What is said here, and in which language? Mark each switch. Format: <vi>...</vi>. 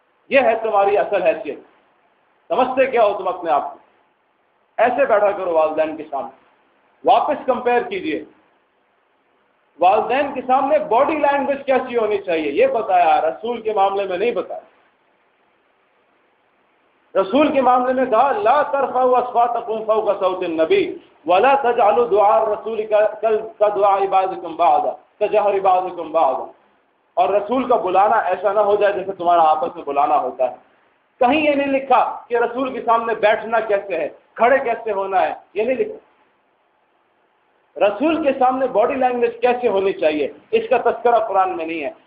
<ur>یہ ہے تمہاری اصل حیثیت. سمجھتے کیا ہو تم اپنے آپ کو؟ ایسے بیٹھا کرو والدین کے سامنے. واپس کمپیئر کیجئے, والدین کے سامنے باڈی لینگویج کیسی ہونی چاہیے یہ بتایا, رسول کے معاملے میں نہیں بتایا. رسول کے معاملے میں کہا</ur> <ar>لا ترفعوا اصواتکم فوق صوت النبی ولا تجعلوا دعاء الرسول كدعاء بعضكم بعضا كجهر بعضكم بعضا.</ar> <ur>اور رسول کا بلانا ایسا نہ ہو جائے جیسے تمہارا آپس میں بلانا ہوتا ہے. کہیں یہ نہیں لکھا کہ رسول کے سامنے بیٹھنا کیسے ہے, کھڑے کیسے ہونا ہے, یہ نہیں لکھا. رسول کے سامنے باڈی لینگویج کیسے ہونی چاہیے اس کا تذکرہ قرآن میں نہیں ہے.</ur>